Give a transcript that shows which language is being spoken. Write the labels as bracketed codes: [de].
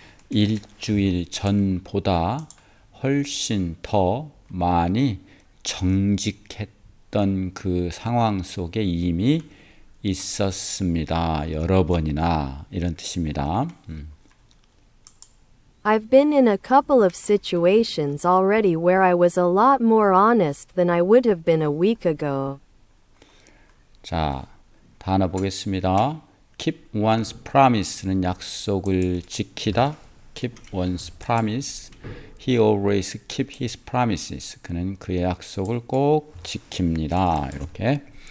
[ko] 일주일 전보다 훨씬 더 많이 정직했던 그 상황 속에 이미 있었습니다. 여러 번이나 이런 뜻입니다. [en] I've been in a couple of situations already where I was a lot more honest than I would have been a week ago. [ko] 자, 단어 보겠습니다. [en] keep one's promise [ko] 는 약속을 지키다. [en] keep one's promise. He always keep his promises. [ko] 그는 그의 약속을 꼭 지킵니다. 이렇게